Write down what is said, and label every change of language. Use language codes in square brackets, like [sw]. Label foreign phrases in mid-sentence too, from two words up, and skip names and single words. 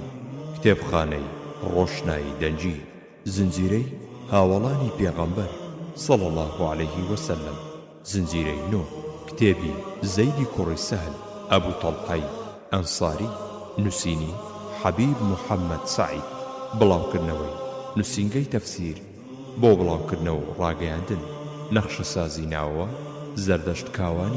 [ckb] کتێبخانەی ڕۆشنایی دەنجی زنجیرەی هاوڵانی پێغەمبەر [ar] صلى الله عليه وسلم [ckb] زنجیرەی نۆ کتێبی زەیدی کوڕی سەهل ئەبوو تەڵحەی ئەنساری نووسینی حەبیب محەممەد سەعید بڵاوکردنەوەی نووسینگەی تەفسیر بۆ بڵاوکردنەوە و ڕاگەیاندن نەخشە سازی ناوەوە زەردەشت کاوانی